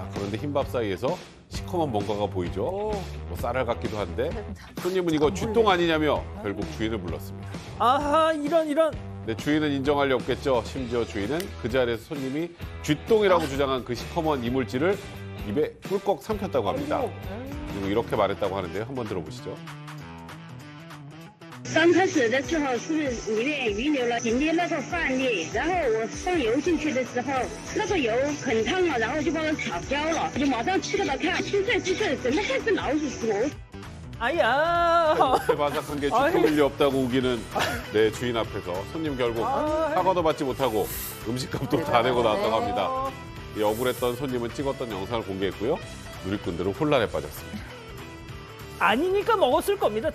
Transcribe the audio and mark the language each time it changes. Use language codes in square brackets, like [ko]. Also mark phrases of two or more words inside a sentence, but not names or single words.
[ko] 그런데 흰밥 사이에서 시커먼 뭔가가 보이죠. 쌀알 같기도 한데 손님은 이거 쥐똥 아니냐며 결국 주인을 불렀습니다. 이런. 네, 주인은 인정할 리 없겠죠. 심지어 주인은 그 자리에서 손님이 쥐똥이라고 주장한 그 시커먼 이물질을 입에 꿀꺽 삼켰다고 합니다. 그리고 이렇게 말했다고 하는데요. 한번 들어보시죠. [zh] 刚开始的时候是里面遗留了紧接那个饭粒，然后我放油进去的时候，那个油很烫了，然后就把它炒焦了，我就马上去给他看，青菜鸡翅怎么会是老鼠屎？ [ko] 이렇게 바삭한 게 쥐똥일 리 없다고 우기는 네, 주인 앞에서 손님 결국 사과도 받지 못하고 음식값도 다 내고 나왔다고 합니다. 이 억울했던 손님은 찍었던 영상을 공개했고요. 누리꾼들은 혼란에 빠졌습니다. 아니니까 먹었을 겁니다.